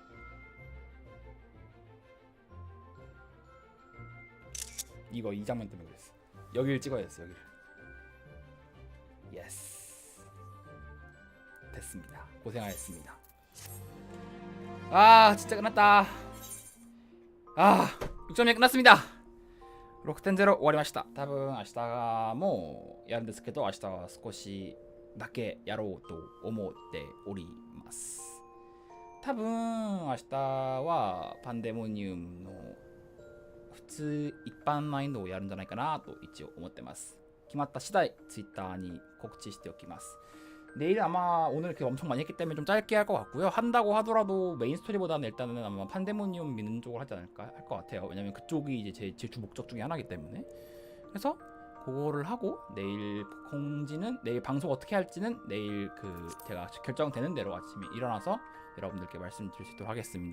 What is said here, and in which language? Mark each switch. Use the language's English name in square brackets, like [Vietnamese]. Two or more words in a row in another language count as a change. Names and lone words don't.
[Korean] 이 장면 때문에 그랬어. 여기를 찍어야 했어. 여기를. 예스. 됐습니다. 고생하셨습니다. 진짜 끝났다. 6점이 끝났습니다. [Japanese] 6.0 終わりました。多分明日もやるんですけど、明日は少しだけやろうと思っております。多分明日はパンデモニウムの普通一般難易度をやるんじゃないかなと一応思ってます。決まった次第ツイッターに告知しておきます。 [Korean] 내일 아마 오늘 이렇게 엄청 많이 했기 때문에 좀 짧게 할 것 같고요. 한다고 하더라도 메인 스토리보다는 일단은 아마 판데모니움 미는 쪽을 하지 않을까 할 것 같아요. 왜냐면 그쪽이 이제 제 주 목적 중에 하나이기 때문에. 그래서 그거를 하고 내일 공지는 내일 방송 어떻게 할지는 내일 제가 결정되는 대로 아침에 일어나서 여러분들께 말씀드릴 수 있도록 하겠습니다.